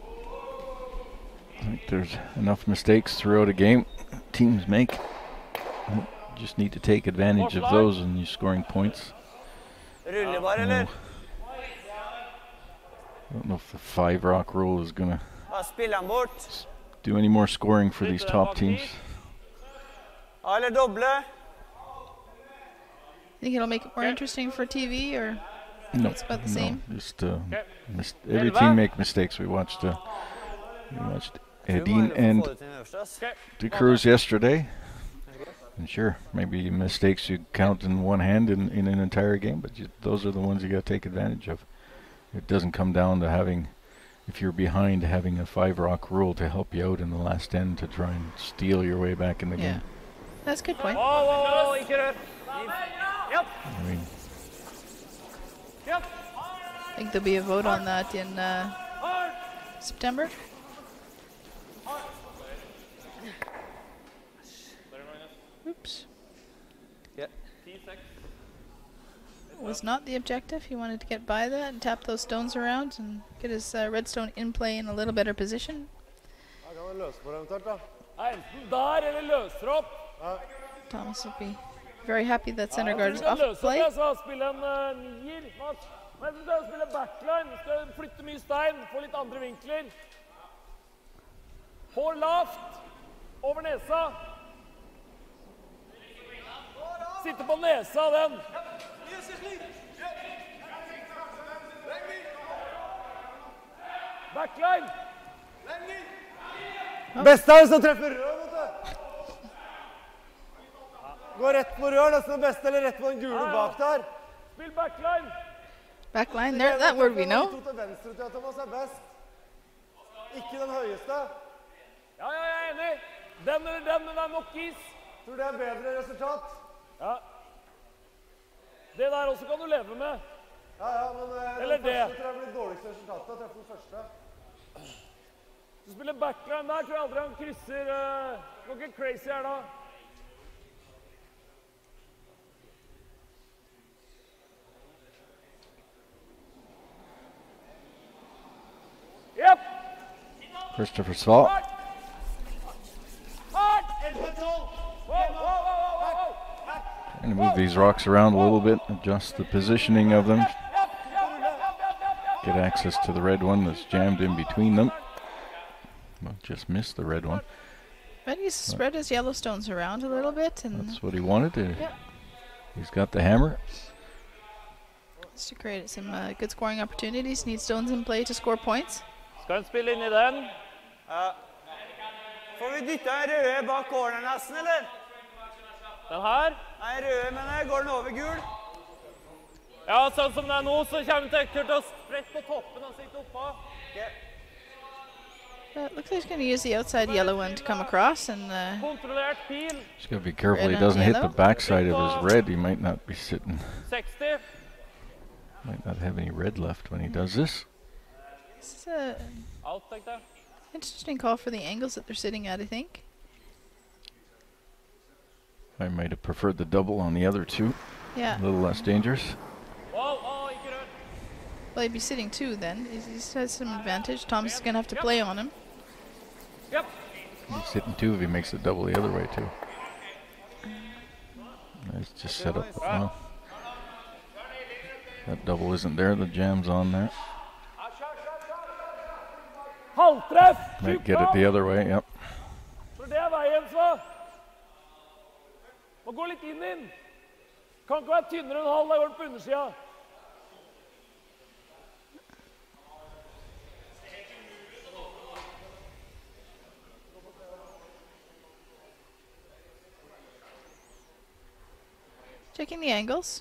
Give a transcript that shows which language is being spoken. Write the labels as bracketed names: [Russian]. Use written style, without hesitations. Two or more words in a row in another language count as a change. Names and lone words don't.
[English] I think there's enough mistakes throughout a game teams make. You just need to take advantage of those and you're scoring points. I don't know if the 5-rock rule is going to do any more scoring for these top teams. [Norwegian] Eller doble. [English] Think it'll make it more interesting for TV, or No, it's about the same? Just every team make mistakes. We watched Edin and De Cruz yesterday. And sure, maybe mistakes you count in one hand in an entire game, but those are the ones you got to take advantage of. It doesn't come down to having, if you're behind, having a 5-rock rule to help you out in the last end to try and steal your way back in the game. That's a good point. Whoa, [Norwegian] ikke rør. [English] I mean, I think there'll be a vote on that in September. Oops. Was not the objective. He wanted to get by that and tap those stones around and get his redstone in play in a little better position. [Norwegian] Her kan han løse på det eventuelt, da. Enten der eller løser opp. [English] Thomas will be very happy that center [Norwegian] Jeg [English] guard [Norwegian] tror [English] is [Norwegian] du kan [English] off [Norwegian] løse opp, [English] play. [Norwegian] jeg, så spille en nier. Men du skal spille backline, du skal flytte mye stein, få litt andre vinkler. Hår lavt, over nesa. Sitte på nesa av den. Backline. Beste er det som treffer rød, vet du. Gå rett på rød, nesten det beste, eller rett på den gule bak der. Spill backline. [English] Backline there, that word we know. [Norwegian] De to til venstre til Thomas er best. Ikke den høyeste. Ja, jeg er enig. Den eller den, men det er nok is. Tror det er bedre resultat. Ja. Det der også kan du leve med. Ja, men Eller den det. første tror jeg blir dårligste resultatet. Treffer den første. Du spiller backline der, tror jeg aldri han krysser. Går ikke crazy her da. Yep. Christopher Svall. Hard. [English] Trying to move these rocks around a little bit, adjust the positioning of them. Get access to the red one that's jammed in between them. Well, just missed the red one. But he's spread his yellow stones around a little bit and That's what he wanted. Yeah. He's got the hammer. just to create some good scoring opportunities. Need stones in play to score points. [Norwegian] Skal han spille inn i den? Ja. Får vi dytta en røde bak corneren nesten, eller? Den her? Nei, røde, men går den over gul? Ja, sånn som det er nå, så kommer Tøkker til å sprette på toppen og sitte oppå. [English] Okay. It looks like he's going to use the outside yellow one to come across and [Norwegian] Kontrollert pil. [English] Just gotta be careful he Red on doesn't hit the yellow. backside of his red. He might not be sitting, 60. might not have any red left when he does this. this is a [Norwegian] Alt, tenkte jeg. [English] interesting call for the angles that they're sitting at, I think. I might have preferred the double on the other two. Yeah. A little less dangerous. [Norwegian] Wow, ikke rød. [English] Well, he'd be sitting two then. He has some advantage. Thomas is going to have to play on him. Yep. He's sitting two if he makes the double the other way too. It's just set up. Well, that double isn't there. The jam's on there. [Norwegian] Halvtreff! [English] Might get it the other way. Yep. [Norwegian] For det er veien, så. Må gå litt inn. Kan ikke være tynnere enn halv, da går den på undersida. [English] Checking the angles.